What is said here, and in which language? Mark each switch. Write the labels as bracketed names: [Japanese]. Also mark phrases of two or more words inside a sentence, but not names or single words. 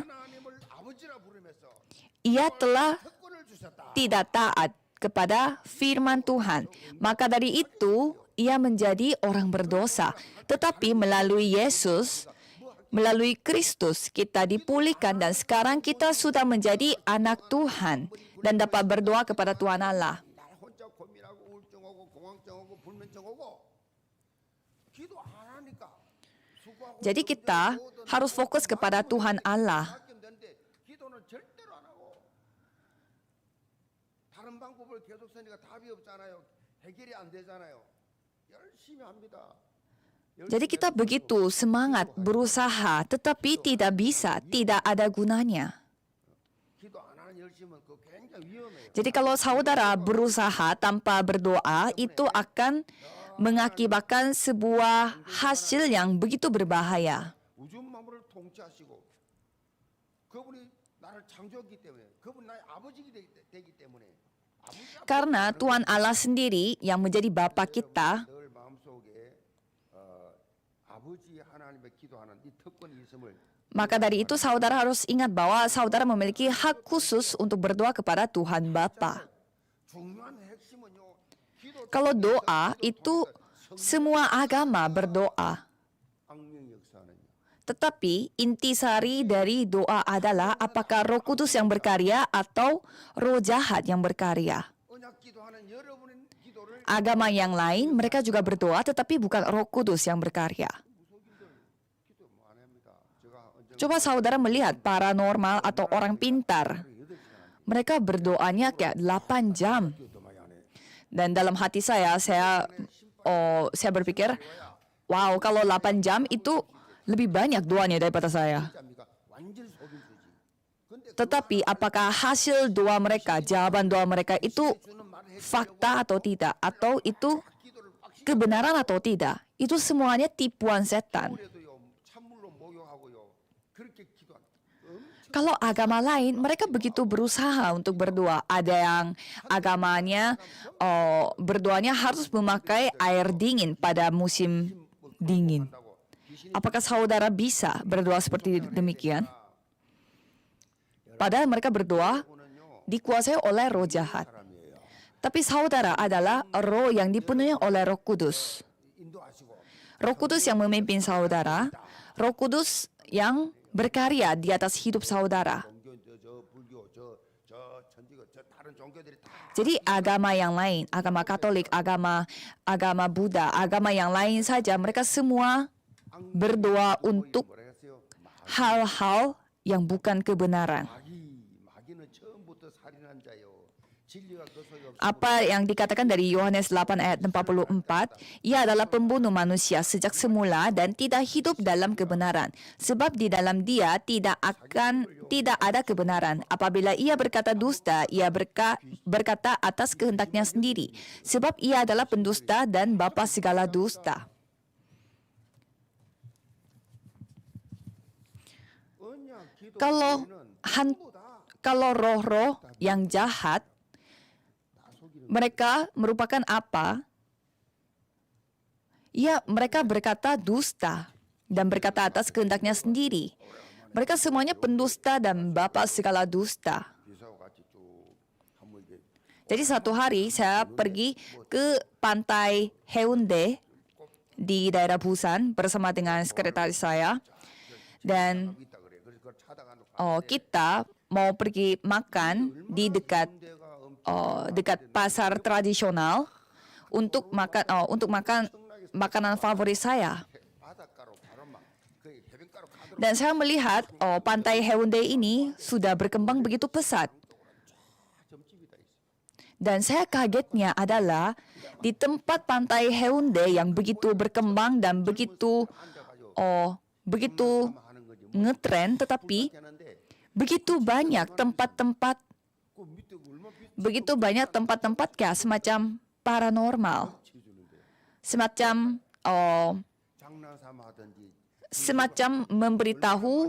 [Korean] 하나님을 아버지라 부르면서 [Indonesian] ia telah [Korean] 특권을 주셨다. [Indonesian] tidak taat kepada firman Tuhan. Maka dari itu, ia menjadi orang berdosa. Tetapi melalui Yesus, melalui Kristus, kita dipulihkan dan sekarang kita sudah menjadi anak Tuhan dan dapat berdoa kepada Tuhan Allah. [Korean] 나 혼자 고민하고 우울증하고 공황증하고 불면증하고 기도 안 하니까 수고하고 [Indonesian] Jadi kita harus fokus kepada Tuhan Allah. [Korean] 되는데 기도는 절대로 안 하고 다른 방법을 계속 쓰니까 답이 없잖아요. 해결이 안 되잖아요. 열심히 합니다. [Indonesian] Jadi kita begitu semangat berusaha, tetapi tidak bisa, tidak ada gunanya. [Korean] 기도 안 하는 열심은 그거 굉장히 위험해요. [Indonesian] Jadi kalau saudara berusaha tanpa berdoa, itu akan mengakibatkan sebuah hasil yang begitu berbahaya. [Korean] 우주 만물을 통치하시고 그분이 나를 창조했기 때문에 그분이 나의 아버지가 되기 때문에 아버지 [Indonesian] Karena Tuhan Allah sendiri yang menjadi Bapa kita, [Korean] 늘 마음속에 아버지 하나님의 기도하는 이 특권이 있음을 [Indonesian] maka dari itu saudara harus ingat bahwa saudara memiliki hak khusus untuk berdoa kepada Tuhan Bapa. [Korean] 중요한 핵심은요. 기도 [Indonesian] Kalau doa itu semua agama berdoa. [Korean] 악령 역사는요. [Indonesian] Tetapi intisari dari doa adalah apakah Roh Kudus yang berkarya atau roh jahat yang berkarya. [Korean] 언약 기도하는 여러분의 기도를 [Indonesian] Agama yang lain mereka juga berdoa tetapi bukan Roh Kudus yang berkarya. [Korean] 기도 뭐 안 합니다. 제가 언제 [Indonesian] Coba saudara melihat paranormal atau orang pintar. Mereka berdoanya kayak 8 jam. [Korean] 기도 많이 안 해. [Indonesian] Dan dalam hati saya berpikir, wow, kalau 8 jam itu lebih banyak doanya daripada saya. [Korean] 진짜입니까? 완전 속임수지. 근데 [Indonesian] Tetapi apakah hasil doa mereka, jawaban doa mereka itu [Korean] 주는 말을 해 [Indonesian] fakta atau tidak? Atau itu [Korean] 기도를 확실히 [Indonesian] kebenaran atau tidak? Itu semuanya tipuan setan. [Korean] 해도요. 찬물로 목욕하고요. 그렇게 기도한. [Indonesian] Kalau agama lain, mereka begitu berusaha untuk berdoa. Ada yang agamanya berdoanya harus memakai air dingin pada musim dingin. Apakah saudara bisa berdoa seperti demikian? Padahal mereka berdoa dikuasai oleh roh jahat. [Korean] 사람이에요. [Indonesian] Tapi saudara adalah roh yang dipenuhi oleh Roh Kudus. [Korean] 인도하시고 [Indonesian] Roh Kudus yang memimpin saudara, Roh Kudus yang berkarya di atas hidup saudara. [Korean] 종교 저 불교 저 천주교 저 다른 종교들이 다 [Indonesian] Jadi agama yang lain, agama Katolik, agama Buddha, agama yang lain saja, mereka semua berdoa untuk [Korean] 뭐라 했어요? [Indonesian] hal-hal yang bukan kebenaran. [Korean] 마귀는 처음부터 살인한 자요. 진리가 그 속에 없으므로 [Indonesian] Apa yang dikatakan dari Yohanes 8 ayat 44, ia adalah pembunuh manusia sejak semula dan tidak hidup dalam kebenaran. Sebab di dalam dia tidak ada kebenaran. Apabila ia berkata dusta, ia berkata atas kehendaknya sendiri. Sebab ia adalah pendusta dan bapa segala dusta. [Korean] 언약 기도 [Indonesian] Kalau kalau roh-roh yang jahat, mereka merupakan apa? Ya, mereka berkata dusta dan berkata atas kehendaknya sendiri. Mereka semuanya pendusta dan bapa segala dusta. [Korean] 비서와 같이 쭉 한번 이게 [Indonesian] Jadi satu hari saya pergi ke pantai Haeundae di daerah Busan bersama dengan sekretaris saya. Dan [Korean] 있다 그래. 그래서 그걸 찾아가는 [Indonesian] kita mau pergi makan di dekat dekat pasar tradisional untuk makan makanan favorit saya. [Korean] 바닷가로 바로 막그 해변가로 가도록 [Indonesian] Dan saya melihat pantai Haeundae ini sudah berkembang begitu pesat. [Korean] 점집이 다 있어. [Indonesian] Dan saya kagetnya adalah di tempat pantai Haeundae yang begitu berkembang dan begitu begitu [Korean] 하는 거지. [Indonesian] ngetren, tetapi [Korean] 하는데 [Indonesian] begitu banyak tempat-tempat [Korean] 그 밑에 얼마 [Indonesian] begitu banyak tempat-tempat kayak semacam paranormal, [Korean] 비치주는데 [Indonesian] semacam [Korean] 장난삼아 하든지 [Indonesian] semacam memberitahu